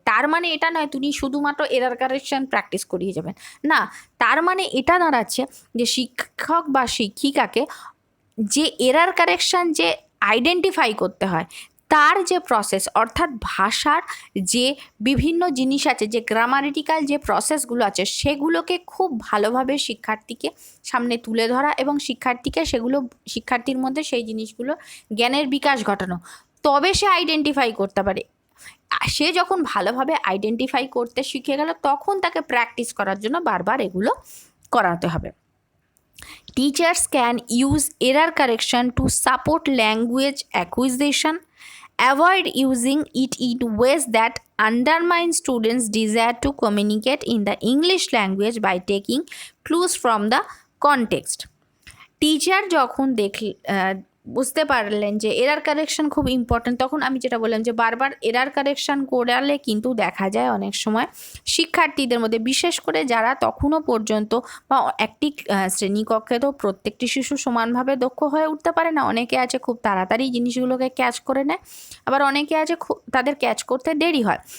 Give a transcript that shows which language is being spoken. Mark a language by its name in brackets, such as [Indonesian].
[Bangla] তার মানে এটা নয় তিনি শুধুমাত্র এরার কারেকশন প্র্যাকটিস করিয়ে যাবেন, না, তার মানে এটা দাঁড়াচ্ছে যে শিক্ষক বা শিক্ষিকাকে যে এরার কারেকশন যে আইডেন্টিফাই করতে হয় তার যে প্রসেস অর্থাৎ ভাষার যে বিভিন্ন জিনিস আছে, যে গ্রামাটিক্যাল যে প্রসেসগুলো আছে সেগুলোকে খুব ভালোভাবে শিক্ষার্থীকে সামনে তুলে ধরা এবং শিক্ষার্থীর মধ্যে সেই জিনিসগুলো জ্ঞানের বিকাশ ঘটানো, তবে সে আইডেন্টিফাই করতে পারে। সে যখন ভালোভাবে আইডেন্টিফাই করতে শিখে গেল তখন তাকে প্র্যাকটিস করার জন্য বারবার এগুলো করাতে হবে। [English] Teachers can use error correction to support language acquisition. Avoid using it in ways that undermine students' desire to communicate in the English language by taking clues from the context. [Bangla] Teacher যখন বুঝতে পারলেন যে error correction খুব important, তখন আমি যেটা বললাম যে বারবার এরার কারেকশন করালে কিন্তু দেখা যায় অনেক সময় শিক্ষার্থীদের মধ্যে, বিশেষ করে যারা তখনও পর্যন্ত বা একটি শ্রেণীকক্ষে তো প্রত্যেকটি শিশু সমানভাবে দক্ষ হয়ে উঠতে পারে না, অনেকে আছে খুব তাড়াতাড়ি জিনিসগুলোকে ক্যাচ করে নেয়, আবার অনেকে আছে তাদের ক্যাচ করতে দেরি হয়।